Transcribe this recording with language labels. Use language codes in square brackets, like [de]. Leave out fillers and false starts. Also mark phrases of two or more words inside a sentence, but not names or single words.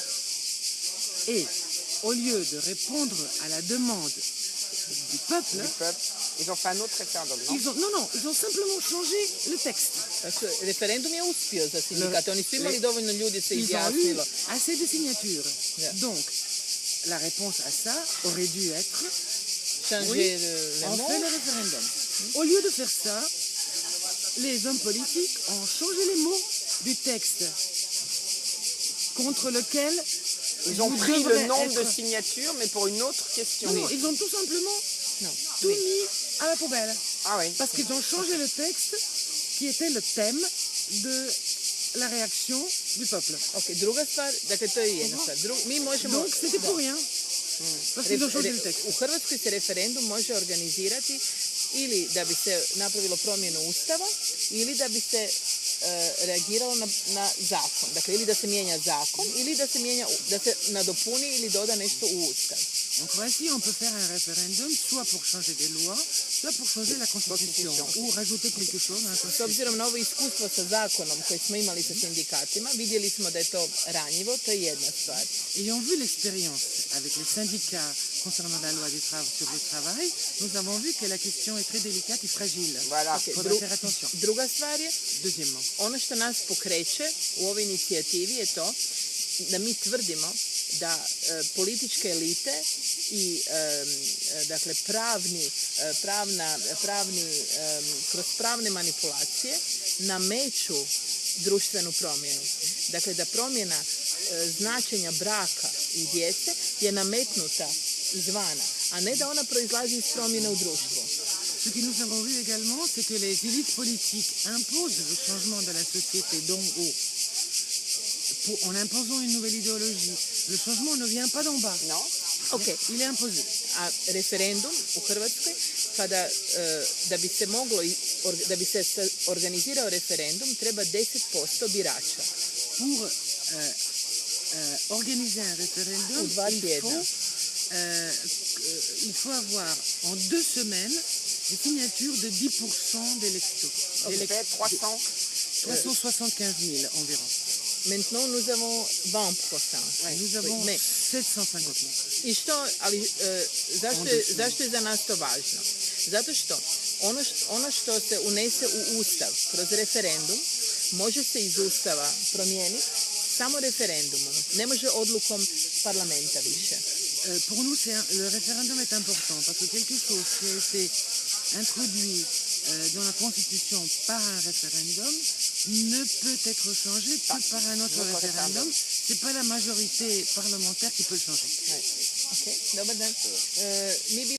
[fr] Et au lieu de répondre à la demande du peuple, Du peuple. Ils ont fait un autre référendum, non? ils ont simplement changé le texte. [hr] Dakle, referendum je uspio za sindikate. Oni su imali dovoljno ljudi se [fr] Ils ont eu [hr] izjasnilo. [fr] assez de signatures. Yeah. Donc, la réponse à ça aurait dû être Changer oui, le on mot. fait le référendum. Au lieu de faire ça, les hommes politiques ont changé les mots du texte contre lequel Ils ont vous pris le devrez nombre de être- signatures, mais pour une autre question. Non, ils ont tout simplement tout mis à la poubelle. Ah oui. Parce qu'ils ont changé le texte qui était le thème de la réaction du peuple. [hr] Ok, druga stvar, dakle to je jedna stvar. Mi možemo... [fr] Donc c'était pour rien. Parce qu'ils ont changé le texte. [hr] U Hrvatskoj se referendum može organizirati ili da bi se napravilo promjenu Ustava ili da bi se reagiralo na zakon. Dakle, ili da se mijenja zakon ili da se nadopuni ili doda nešto u Ustav. [fr] Donc voici, on peut faire un référendum soit pour changer des lois, soit pour changer la constitution ou rajouter quelque chose à la [hr] S [fr] constitution. [hr] obzirom na ovo iskustvo sa zakonom koje smo imali sa sindikatima, vidjeli smo da je to ranjivo, to je jedna stvar. [fr] Ayant vu l'expérience avec les syndicats concernant la loi sur le travail, nous avons vu que la question est très délicate et fragile. Voilà. Il faudra faire attention. [hr] Druga stvar je, [fr] Deuxièmement, [hr] ono što nas pokreće u ovoj inicijativi je to da mi tvrdimo da političke elite i dakle kroz pravne manipulacije nameću društvenu promjenu. Dakle, da promjena značenja braka i djece je nametnuta izvana, a ne da ona proizlazi iz promjene u društvu. [fr] ce que nous avons vu également, c'est que les élites politiques imposent le changement de la société d'en haut. En imposant une nouvelle idéologie, le changement ne vient pas d'en bas. Non. [hr] Ok, [fr] Il est imposé. [hr] a referendum u Hrvatskoj, da bi se organizirao referendum, treba 10% birača. [fr] Pour organiser un référendum, il faut avoir en 2 semaines des signatures de 10% d'électeurs. Ça fait 300. 375 000 environ. Maintenant, nous avons 20%. Nous avons 750 000. [hr] Zašto je za nas to važno? Zato što ono što se unese u Ustav kroz referendum može se iz Ustava promijeniti samo referendumom. Ne može odlukom parlamenta više. [fr] Pour nous, le référendum est important parce que quelque chose qui a été introduit dans la Constitution par un référendum ne peut être changé que par un autre référendum. Ce n'est pas la majorité parlementaire qui peut le changer. [hr] Ok, dobar dan. Mi bi